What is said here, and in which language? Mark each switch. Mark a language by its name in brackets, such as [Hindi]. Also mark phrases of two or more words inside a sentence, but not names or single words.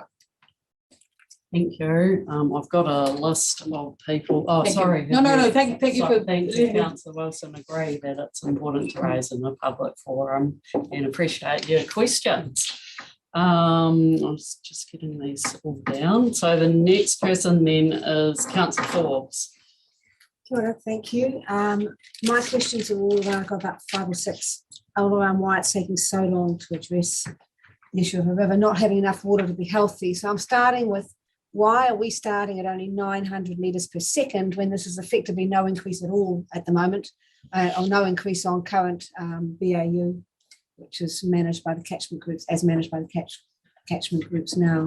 [English] Thank you. I've got a list of people. Oh, Thank you. sorry. No. Thank you for. Thank you, Councillor Wilson. Agree that it's important to raise in the public forum and appreciate your questions. I was just getting these all down. So the next person then is Councillor Forbes. [Māori] Kia ora, [English] thank you. My questions are all around, I've got about 5 or 6, all around why it's taking so long to address the issue of a river not having enough water to be healthy. So I'm starting with, why are we starting at only 900 litres per second when this is effectively no increase at all at the moment, or no increase on current BAU, which is managed by the catchment groups, as managed by the catchment groups now.